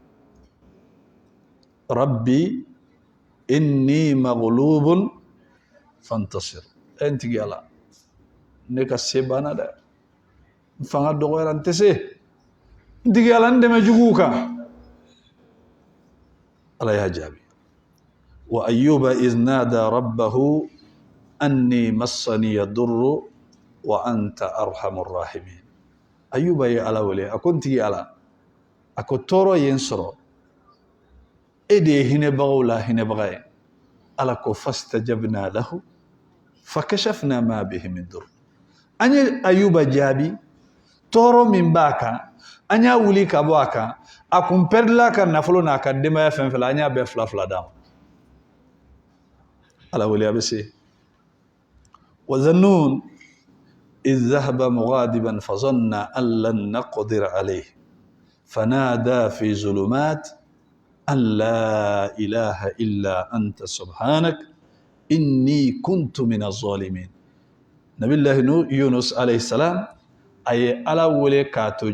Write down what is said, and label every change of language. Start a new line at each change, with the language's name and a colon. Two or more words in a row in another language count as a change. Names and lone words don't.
Arabic: رب إني مغلوب فانتصر
Bambara: n tigi ala ne ka se banna dɛ n fanga dɔgɔyara n tɛ se n tigi ala n dɛmɛ juguw kan ala y'a jaabi
Arabic: وأيوب إذ نادى ربه أني مسني الضر وأنت أرحم الراحمين
Bambara: ayuba ye ala wele a ko n tigi ala a ko tɔɔrɔ ye n sɔrɔ e de ye hinɛbagaw la hinɛbaga ye ala ko
Arabic: فاستجبنا له فكشفنا ما به من ضر
Bambara: an ye ayuba jaabi tɔɔrɔ min b'a kan an y'a wuli ka bɔ a kan a kun pɛrila ka nafolo n'a ka denbaya fɛn fɛn la an y'a bɛɛ fila fila d'a ma ala wele a bɛ se
Arabic: وذا النون إذ ذهب مغاضبا فظن أن لن نقدر عليه فنادى في ظلمات أن لا إله إلا أنت سبحانك إني كنت من الظالمين نبي الله يونس عليه السلام أي على ولي كاتو